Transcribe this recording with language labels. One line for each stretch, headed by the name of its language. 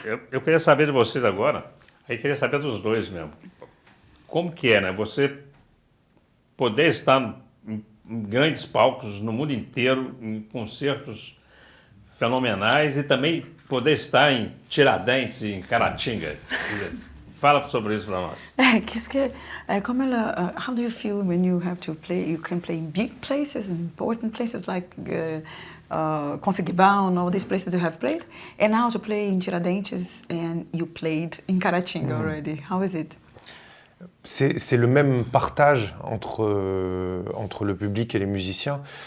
Portuguese: Eu queria saber de vocês agora, aí queria saber dos dois mesmo. Como que é, né? Você poder estar em grandes palcos no mundo inteiro, em concertos fenomenais e também poder estar em Tiradentes e em Caratinga. Fala sobre isso para nós.
English: How do you feel when you have to play? You can play in big places, important places like Conceguibão, all these places you have played, and now to play in Tiradentes, and you played in Caratinga already. How is it?
French: C'est le même partage entre le public et les musiciens.